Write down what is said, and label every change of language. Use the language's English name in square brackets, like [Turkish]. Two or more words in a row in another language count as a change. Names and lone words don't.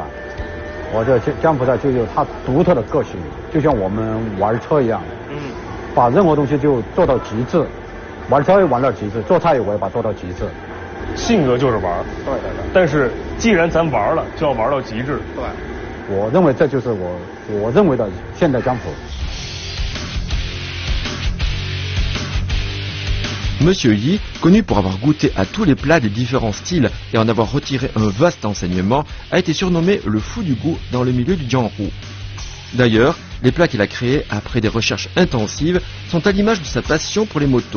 [Chinese] 我这江湖菜就有它独特的个性，就像我们玩车一样，把任何东西就做到极致，玩车也玩到极致，做菜也我也把它做到极致。性格就是玩，对对对。但是既然咱玩了，就要玩到极致。对，我认为这就是我认为的现代江湖。 [French] Monsieur Yi, connu pour avoir goûté à tous les plats des différents styles et en avoir retiré un vaste enseignement, a été surnommé le fou du goût dans le milieu du jianhu. D'ailleurs, les plats qu'il a créés après des recherches intensives sont à l'image de sa passion pour les motos.